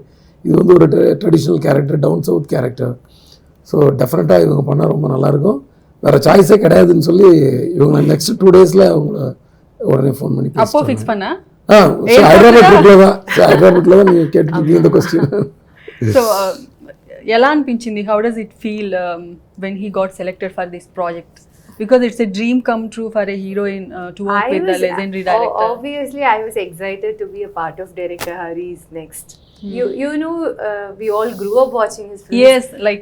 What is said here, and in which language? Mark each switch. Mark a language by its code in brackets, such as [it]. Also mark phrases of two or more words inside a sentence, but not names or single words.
[ta] இது வந்து ஒரு [en] traditional character, down south character. [ta] ஸோ டெஃபினட்டாக இவங்க பண்ணால் ரொம்ப நல்லாயிருக்கும், வேறு சாய்ஸே கிடையாதுன்னு சொல்லி இவங்க [en] next 2 days [ta] ல அவங்கள உடனே ஃபோன் பண்ணி அப்போ ஃபிக்ஸ் பண்ணா? ஹைதராபாத்ல தான் நீங்கள் கேட்டுருக்கீங்க இந்த கொஸ்டின். [te] సో ఎలా అనిపించింది? [en] How does it feel when he got selected for this project? Because it's a dream come true for a heroine to work with the legendary director. Obviously, I was excited to be a part of director Hari's next. You know, we all grew up watching his films. Yes, like